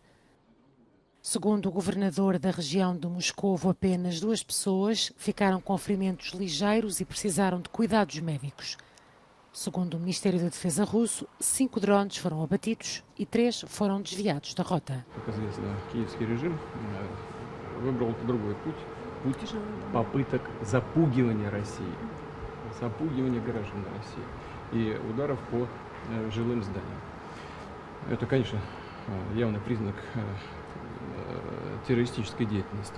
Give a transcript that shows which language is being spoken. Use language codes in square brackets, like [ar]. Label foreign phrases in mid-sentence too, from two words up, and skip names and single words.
[pt] Segundo o governador da região de Moscovo, apenas 2 pessoas ficaram com ferimentos ligeiros e precisaram de cuidados médicos. Segundo o Ministério da Defesa russo, 5 drones foram abatidos e 3 foram desviados da rota. [ru] Путь попыток запугивания России, запугивания граждан России и ударов по жилым зданиям. Это, конечно, явный признак террористической деятельности.